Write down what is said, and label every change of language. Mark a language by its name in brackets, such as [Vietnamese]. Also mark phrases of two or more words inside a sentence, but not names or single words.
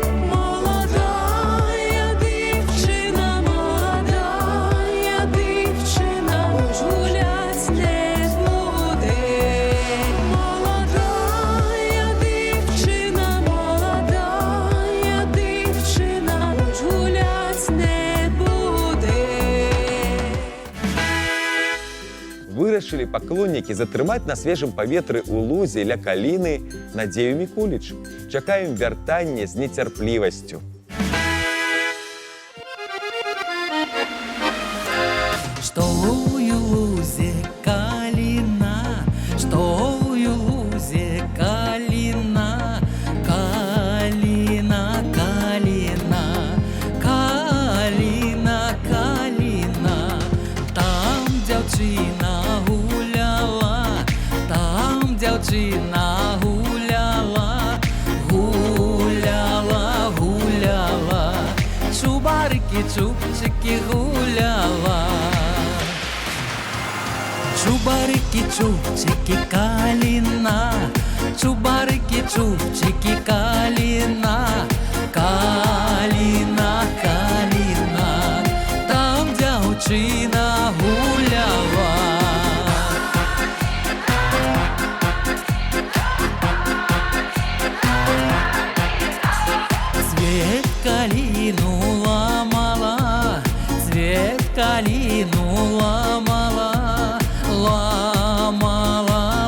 [Ukrainian] Молодая дівчина, уж гулять не буде. Молодая дівчина, уж гулять не буде. [Belarusian] Вырашылі паклоннікі затрымаць на свежым паветры ў лузе ля каліны Надзею Мікуліч. Чакаем вяртання з нецярплівасцю. Что у лузе калина, что у лузе калина, калина, калина, калина, калина. Там дзяўчына гуляла, там дзяўчына гуляла, гуляла, гуляла, чубарики, чубчики гуляла. Чубарики, чубчики, калина, чубарики, чубчики, калина, калина, калина. Там дзяўчына гуляла. Цвет калину ламала, цвет калину ламала, ламала,